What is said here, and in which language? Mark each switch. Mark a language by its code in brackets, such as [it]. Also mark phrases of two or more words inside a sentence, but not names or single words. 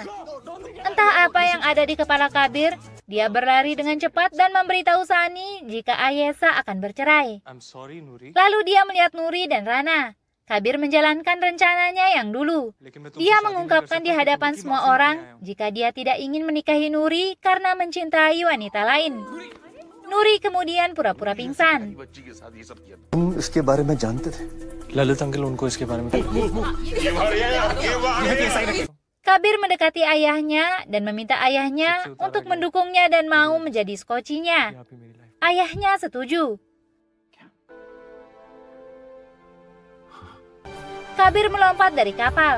[id] Entah apa yang ada di kepala Kabir, dia berlari dengan cepat dan memberitahu Sani jika Ayesha akan bercerai. Lalu dia melihat Nuri dan Rana. Kabir menjalankan rencananya yang dulu. Dia mengungkapkan di hadapan semua orang jika dia tidak ingin menikahi Nuri karena mencintai wanita lain. Nuri kemudian pura-pura pingsan. [hi] ललित अंकल उनको इसके बारे में [id] Kabir mendekati ayahnya dan meminta ayahnya untuk mendukungnya dan mau menjadi skocinya. Ayahnya setuju. Kabir melompat dari kapal.